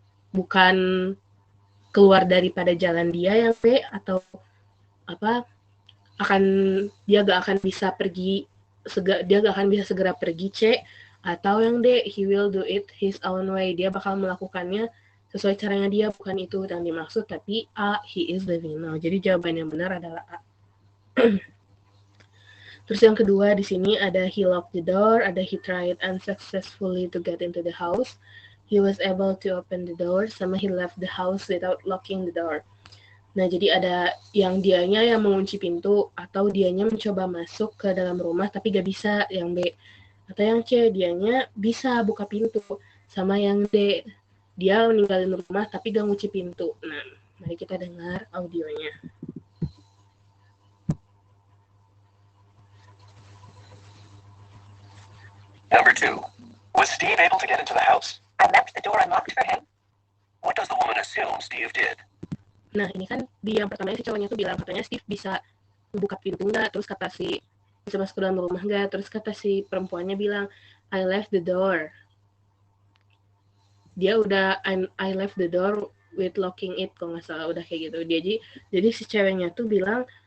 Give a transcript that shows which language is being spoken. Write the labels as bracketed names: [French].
[Indonesian] Bukan keluar daripada jalan dia yang B, atau apa, dia gak akan bisa pergi, dia gak akan bisa segera pergi C, atau yang D, [English] he will do it his own way, [Indonesian] dia bakal melakukannya sesuai caranya dia, bukan itu yang dimaksud, tapi A, [English] he is living now. [Indonesian] Jadi jawaban yang benar adalah A. Terus yang kedua di sini ada [English] he locked the door, ada he tried unsuccessfully to get into the house, he was able to open the door, sama he left the house without locking the door. [Indonesian] Nah, jadi ada yang dianya yang mengunci pintu, atau dianya mencoba masuk ke dalam rumah tapi gak bisa, yang B. Atau yang C, dianya bisa buka pintu. Sama yang D, dia meninggalin rumah tapi gak ngunci pintu. Nah, mari kita dengar audionya. [English] Number 2. Was Steve able to get into the house? I left the door unlocked for him. What does the woman assume Steve did? [Indonesian] Nah, ini kan di yang pertama si cowoknya tuh bilang katanya Steve bisa membuka pintu nggak, terus kata si bisa masuk ke dalam rumah nggak, terus kata si perempuannya bilang [English] I left the door. [Indonesian] Dia udah [English] I left the door with locking it, [Indonesian] kalau nggak salah udah kayak gitu. Jadi si ceweknya tuh bilang